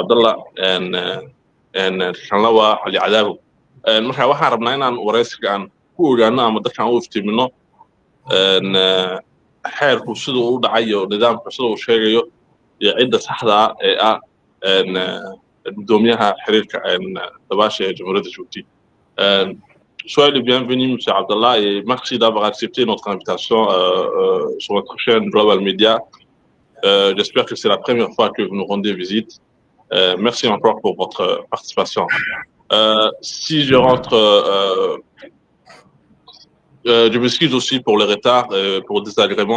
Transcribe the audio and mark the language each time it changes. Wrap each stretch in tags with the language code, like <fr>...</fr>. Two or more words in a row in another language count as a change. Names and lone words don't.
<so>Abdallah kan lawa Ali Cadaabo marka waxaan rabnaa inaan waraysiga aan ku ogaano ama dadka aan u iftiimino xeerku siduu u dhacayo nidaamka siduu u sheegayo iyo cidda saxda ah ee ah gudoomiyaha xiriirka dabaasha ee jamhuuriyadda Djibouti.</so> <fr>Soyez le bienvenu, M. Abdallah, et merci d'avoir accepté notre invitation sur votre chaîne Global Media. J'espère que c'est la première fois que vous nous rendez visite. Merci encore pour votre participation. Si je rentre, je m'excuse aussi pour le retard, pour le désagrément.</fr>